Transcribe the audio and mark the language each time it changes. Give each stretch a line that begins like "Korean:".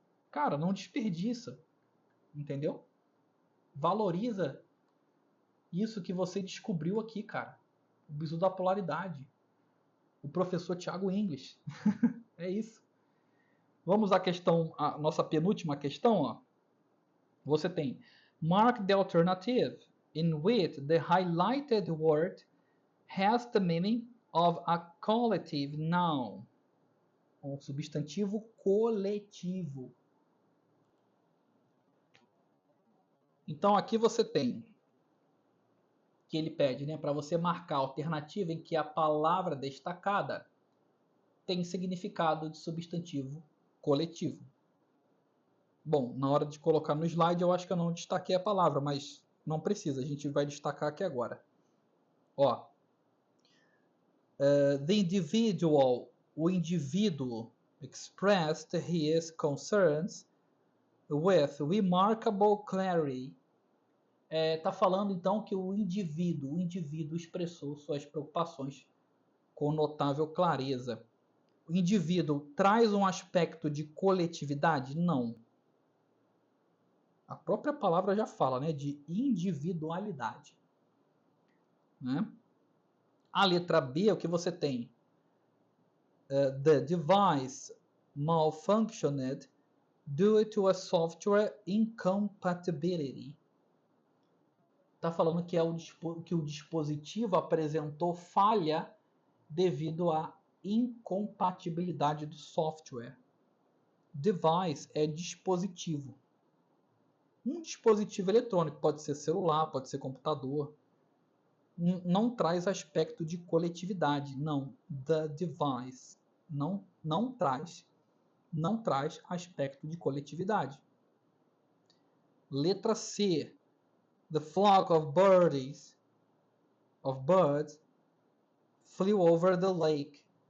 Portuguese: Cara, não desperdiça. Entendeu? Valoriza isso que você descobriu aqui, cara. O bizu da polaridade. O professor Thiago English. É isso. Vamos à questão, a nossa penúltima questão, ó. Você tem
English: mark the alternative in which the highlighted word has the meaning of a collective noun.
Portuguese: Um substantivo coletivo. Então aqui você tem que ele pede, né, para você marcar a alternativa em que a palavra destacada tem significado de substantivo coletivo. Bom, na hora de colocar no slide eu acho que eu não destaquei a palavra, mas não precisa, a gente vai destacar aqui agora.
English: Ó, the individual,
Portuguese: o indivíduo,
English: expressed his concerns with remarkable clarity.
Portuguese: Tá falando então que o indivíduo expressou suas preocupações com notável clareza. O indivíduo traz um aspecto de coletividade? Não. A própria palavra já fala, né, de individualidade. Né? A letra B, o que você tem?
English: The device malfunctioned due to a software incompatibility.
Portuguese: Está falando que, que o dispositivo apresentou falha devido à incompatibilidade do software. Device é dispositivo. Um dispositivo eletrônico, pode ser celular, pode ser computador. Não traz aspecto de coletividade, não.
English: The device
Portuguese: não traz aspecto de coletividade. Letra C.
English: The flock of birds flew over the lake.